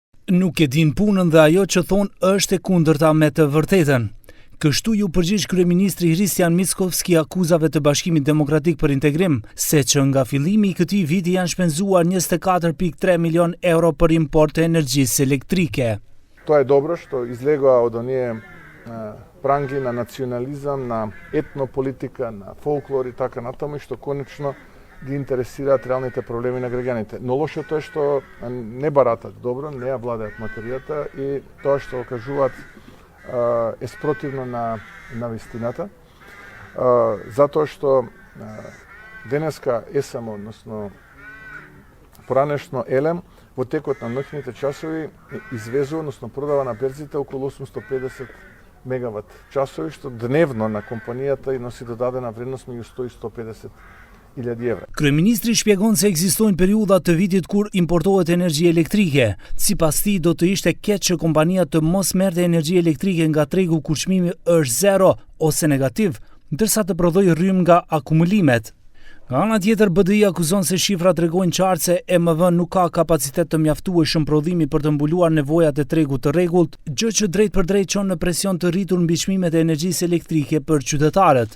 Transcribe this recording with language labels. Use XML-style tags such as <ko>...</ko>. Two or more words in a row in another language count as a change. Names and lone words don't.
<sq>Nuk e din punën dhe ajo që thonë është e kundërta me të vërtetën. Kështu ju përgjigj kryeministri Hristian Mickovski akuzave të Bashkimit Demokratik për Integrim, se që nga fillimi i këtij viti janë shpenzuar 24,3 milion euro për import të energjisë elektrike.</sq> <mk>То е добро што излегла од оние пранги на национализам, на етнополитика, на фолклор i така натаму, што конечно ги интересираат реалните проблеми на граѓаните. Но лошото е што не баратат добро, не ја владеат материјата и тоа што кажуваат е спротивно на вистината. Затоа што денеска ЕСАМ, односно поранешно ЕЛЕМ, во текот на ноќните часови извезува, односно продава на берзите околу 850 мегават часови, што дневно на компанијата и носи додадена вредност меѓу 100 и 150 евра.</mk> <sq>Kryeministri shpjegon se ekzistojnë periudha të vitit kur importohet energji elektrike. Sipas tij do të ishte keq që kompania të mos merrte energji elektrike nga tregu kur çmimi është zero ose negativ, ndërsa të prodhojë rrym nga akumulimet. Nga ana tjetër, BDI akuzon se shifrat tregojnë qartë se EMV nuk ka kapacitet të mjaftueshëm prodhimi për të mbuluar nevojat e tregut të rregullt, gjë që drejt për drejt çon në presion të rritur mbi çmimet e energjisë elektrike për qytetarët.</sq>